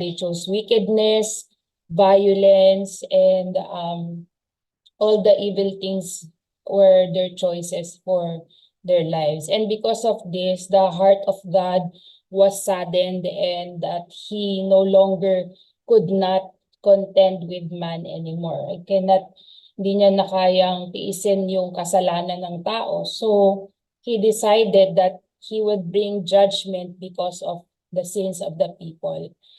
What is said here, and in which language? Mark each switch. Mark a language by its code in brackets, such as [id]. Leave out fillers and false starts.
[en] They chose wickedness, violence, and all the evil things were their choices for their lives. And because of this, the heart of God was saddened and that he no longer could not contend with man anymore. [tl] Hindi niya na kayang tiisin yung kasalanan ng tao. [en] So, he decided that he would bring judgment because of the sins of the people.